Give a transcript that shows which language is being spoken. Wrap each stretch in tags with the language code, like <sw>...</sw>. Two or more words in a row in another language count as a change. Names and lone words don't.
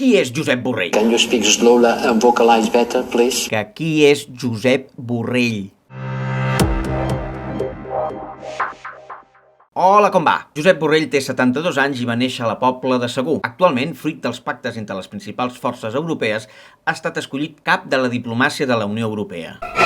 <ca>Qui és Josep Borrell?</ca> <en>Can you speak slowly and vocalize better, please?</en> <ca>Que qui és Josep Borrell? Hola, com va? Josep Borrell té 72 anys i va néixer a la Pobla de Segur. Actualment, fruit dels pactes entre les principals forces europees, ha estat escollit cap de la diplomàcia de la Unió Europea.</ca>